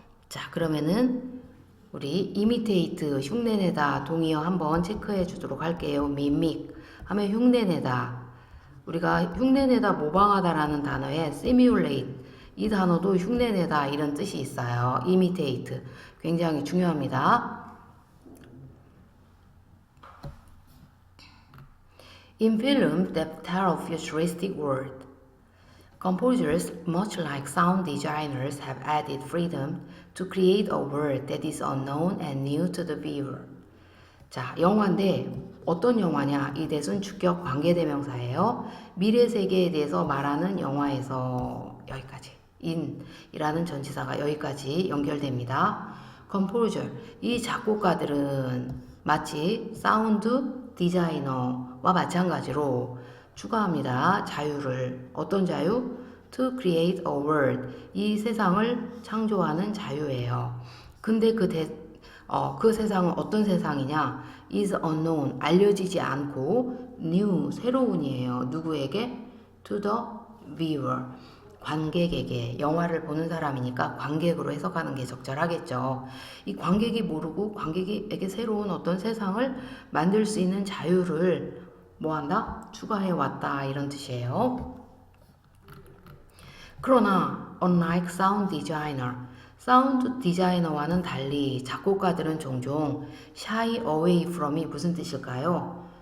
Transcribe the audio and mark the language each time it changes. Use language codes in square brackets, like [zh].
[ko] 자, 그러면은 우리 imitate 흉내내다 동의어 한번 체크해 주도록 할게요. mimic 하면 흉내내다. 우리가 흉내내다 모방하다라는 단어에 simulate 이 단어도 흉내내다 이런 뜻이 있어요. imitate 굉장히 중요합니다. [en] In film that tell a futuristic world, composers, much like sound designers, have added freedom to create a world that is unknown and new to the viewer. [ko] 자, 영화인데 어떤 영화냐? 이 대순 주격 관계대명사예요. 미래 세계에 대해서 말하는 영화에서 여기까지 in이라는 전치사가 여기까지 연결됩니다. composer 이 작곡가들은 마치 사운드 디자이너와 마찬가지로 추가합니다. 자유를 어떤 자유? [en] To create a world [ko] 이 세상을 창조하는 자유예요. 근데 그 세상은 어떤 세상이냐? [en] is unknown, [ko] 알려지지 않고 new, 새로운이에요. 누구에게? [en] to the viewer, [ko] 관객에게. 영화를 보는 사람이니까 관객으로 해석하는 게 적절하겠죠. 이 관객이 모르고 관객에게 새로운 어떤 세상을 만들 수 있는 자유를 뭐한다? 추가해 왔다 이런 뜻이에요. 그러나 [en] unlike sound designer [ko] 사운드 디자이너와는 달리 작곡가들은 종종 [en] shy away from [ko] 이 무슨 뜻일까요?